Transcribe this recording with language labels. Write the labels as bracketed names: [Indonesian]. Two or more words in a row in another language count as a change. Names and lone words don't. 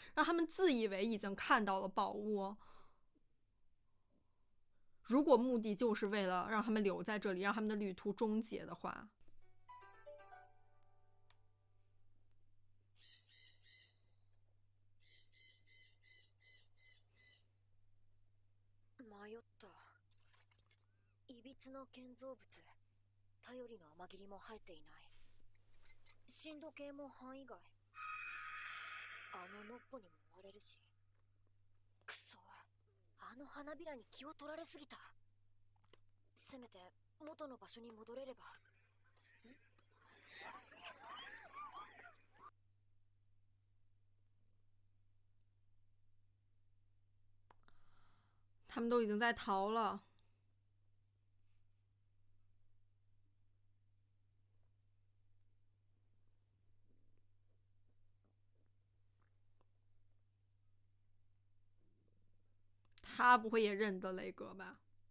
[Chinese] 让他们自以为已经看到了宝物。如果目的就是为了让他们留在这里，让他们的旅途终结的话， [Japanese] 迷った。いびつな建造物、頼りの雨霧も入っていない。震度計も範囲外。あのノッポにも追われるし。くそ、あの花びらに気を取られすぎた。せめて元の場所に戻れれば。 [Chinese] 他们都已经在逃了。他不会也认得雷格吧？